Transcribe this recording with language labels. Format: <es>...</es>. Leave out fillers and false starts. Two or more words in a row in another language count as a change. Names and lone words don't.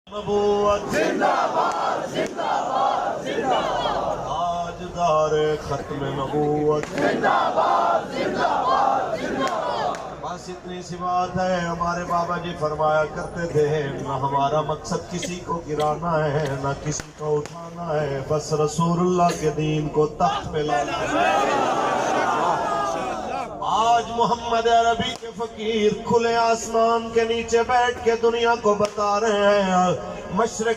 <ur>نبوت زندہ باد زندہ باد زندہ باد تاجدار ختم نبوت زندہ باد زندہ باد زندہ باد بس اتنی سی بات ہے ہمارے بابا جی فرمایا کرتے تھے نہ ہمارا مقصد کسی کو گرانا ہے نہ کسی کو اٹھانا ہے بس رسول اللہ کے دین کو تخت پہ لانا ہے آج محمد عربی کے فقیر کھلے آسمان کے نیچے بیٹھ کے دنیا کو بتا رہے ہیں مشرق</ur>